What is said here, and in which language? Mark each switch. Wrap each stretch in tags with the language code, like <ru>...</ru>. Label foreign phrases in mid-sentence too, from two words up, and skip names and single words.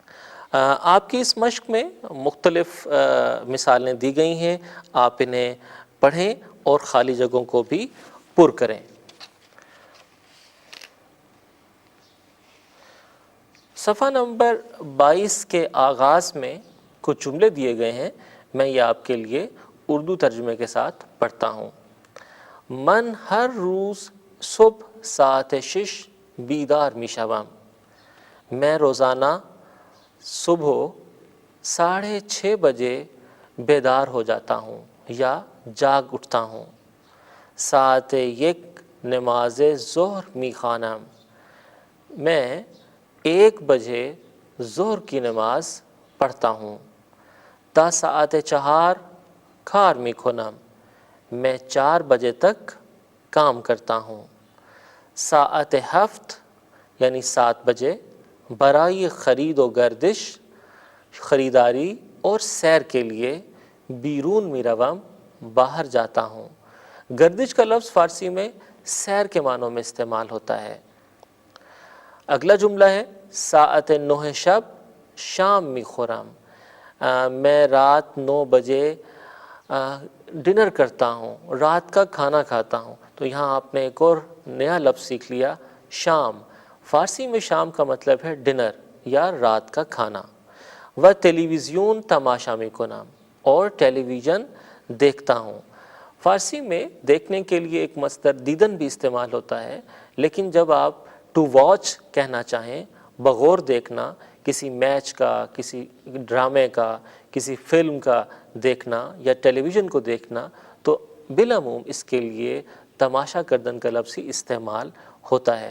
<ur>آپ کی اس مشق میں مختلف مثالیں دی گئی ہیں، آپ انہیں پڑھیں اور خالی جگہوں کو بھی پر کریں۔ صفحہ نمبر 22 کے آغاز میں کچھ جملے دیے گئے ہیں، میں یہ آپ کے لیے اردو ترجمے کے ساتھ پڑھتا ہوں۔</ur> <fa>من ہر روز صبح ساعت 6 بیدار می شوم،</fa> <ur>میں روزانہ صبح 6:30 بجے بیدار ہو جاتا ہوں یا جاگ اٹھتا ہوں۔</ur> <fa>ساعت 1 نماز ظہر می خوانم،</fa> <ur>میں 1 بجے ظہر کی نماز پڑھتا ہوں۔</ur> <fa>تا ساعت 4 کار می کنم،</fa> <ur>میں 4 بجے تک کام کرتا ہوں۔ ساعت 7 یعنی 7 بجے</ur> <fa>برائے خرید و گردش،</fa> <ur>خریداری اور سیر کے لیے</ur> <fa>بیرون می روم،</fa> <ur>باہر جاتا ہوں۔ گردش کا لفظ فارسی میں سیر کے معنوں میں استعمال ہوتا ہے۔ اگلا جملہ ہے</ur> <fa>ساعت 9 شب شام می خورم،</fa> <ur>میں رات 9 بجے ڈنر کرتا ہوں، رات کا کھانا کھاتا ہوں۔ تو یہاں آپ نے ایک اور نیا لفظ سیکھ لیا، شام۔ فارسی میں شام کا مطلب ہے ڈنر یا رات کا کھانا۔</ur> <fa>و ٹیلی ویژن تماشا می کنم،</fa> <ur>اور ٹیلی ویژن دیکھتا ہوں۔ فارسی میں دیکھنے کے لیے ایک مصدر دیدن بھی استعمال ہوتا ہے، لیکن جب آپ</ur> <en>to watch</en> <ur>کہنا چاہیں، بغور دیکھنا، کسی میچ کا، کسی ڈرامے کا، کسی فلم کا دیکھنا یا ٹیلی ویژن کو دیکھنا، تو بالعموم اس کے لیے</ur> <fa>تماشا کردن</fa> <ur>کا لفظ ہی استعمال ہوتا ہے۔</ur>